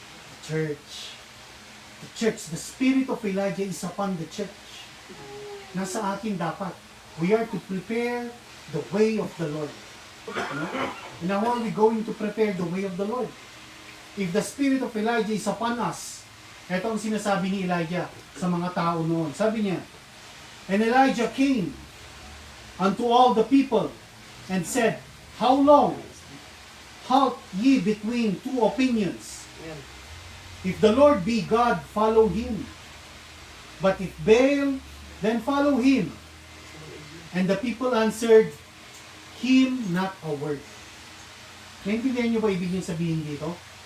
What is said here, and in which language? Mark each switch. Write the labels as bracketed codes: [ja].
[en] The church. The church. The spirit of Elijah is upon the church. [tl] Nasa atin dapat. [en] We are to prepare the way of the Lord. No? And how are we going to prepare the way of the Lord? If the spirit of Elijah is upon us, [tl] ito ang sinasabi ni Elijah sa mga tao noon. Sabi niya, [en] and Elijah came unto all the people and said, how long halt ye between two opinions? If the Lord be God, follow him. But if Baal, then follow him. And the people answered him not a word. [tl] Naintindihan niyo ba ibig niya sabihin dito?